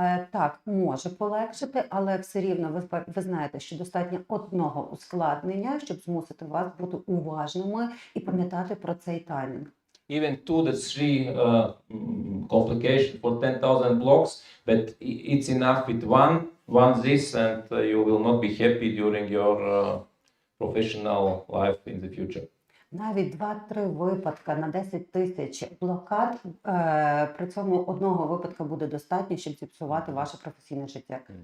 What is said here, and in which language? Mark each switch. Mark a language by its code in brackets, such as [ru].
[uk] Так, може полегшити, але все рівно ви знаєте, що достатньо одного ускладнення, щоб змусити вас бути уважними і пам'ятати про цей таймінг. [en] Even 2 to 3 complications for 10,000 blocks, but it's enough with one this, and you will not be happy during your professional life in the future. [uk] Навіть 2-3 випадка на 10 тисяч блокад, при цьому одного випадка буде достатньо, щоб зіпсувати ваше професійне життя.